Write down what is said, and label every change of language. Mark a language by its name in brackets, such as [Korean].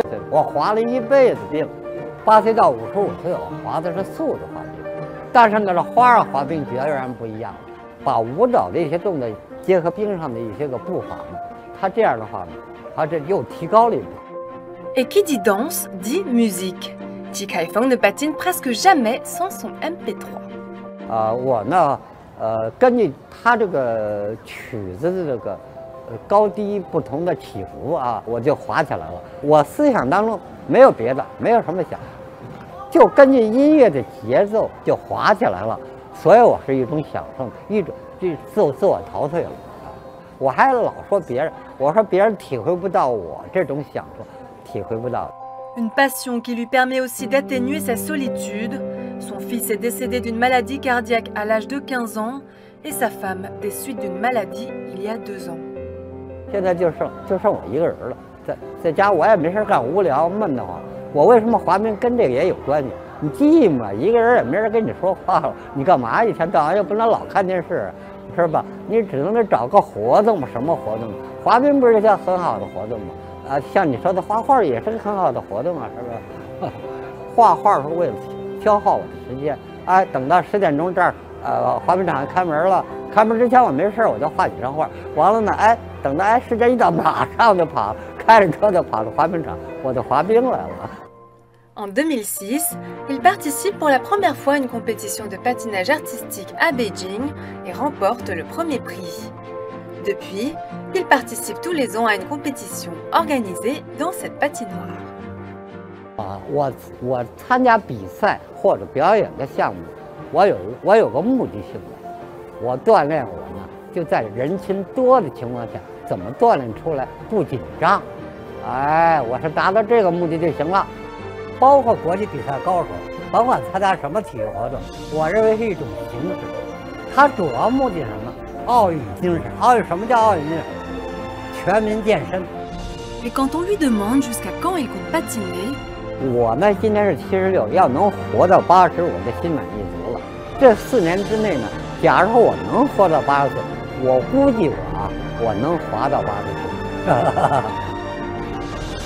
[Chinese] 我滑了一辈子冰，8岁到55岁我滑的是速度滑冰，但是呢，这花样滑冰决然不一样，把舞蹈的一些动作结合冰上的一些个步伐呢，它这样的话呢，它这又提高了一步。 [French] Et qui dit danse dit musique. Chi Kaifeng ne patine presque jamais sans son MP3. [Chinese] 我呢，根据它这个曲子的这个高低不同的起伏啊，我就滑起来了。我思想当中没有别的，没有什么想，就根据音乐的节奏就滑起来了。所以我是一种享受，一种自我陶醉了。我还老说别人，我说别人体会不到我这种享受，体会不到。 [French] Une passion qui lui permet aussi d'atténuer sa solitude. Son fils est décédé d'une maladie cardiaque à l'âge de 15 ans et sa femme des suites d'une maladie il y a 2 ans. [Chinese] 现在就剩我一个人了，在家我也没事干，无聊闷得慌。我为什么滑冰跟这个也有关系？你寂寞，一个人也没人跟你说话了，你干嘛一天到晚又不能老看电视，是吧？你只能找个活动嘛，什么活动？滑冰不是一项很好的活动吗？像你说的画画也是个很好的活动啊，是不是？画画是为了消耗我的时间。哎，等到10点钟这儿，滑冰场开门了，开门之前我没事我就画几张画，完了呢，哎，等到时间一到，马上就跑，开着车就跑到滑冰场，我就滑冰来了。 [French] En 2006, il participe pour la première fois à une compétition de patinage artistique à Beijing et remporte le premier prix. Depuis, il participe tous les ans à une compétition organisée dans cette patinoire. [Chinese] 我参加比赛或者表演的项目，我有个目的性的，我锻炼我呢，就在人群多的情况下，怎么锻炼出来不紧张？哎，我是达到这个目的就行了。包括国际比赛高手，甭管参加什么体育活动，我认为是一种形式。它主要目的是什么？奥运精神。奥运什么叫奥运精神？全民健身。 [French] Et quand on lui demande jusqu'à quand il compte patiner, [Chinese] 我呢今年是76，要能活到80，我就心满意足了。这4年之内呢，假如说我能活到80岁，我估计我能滑到80岁。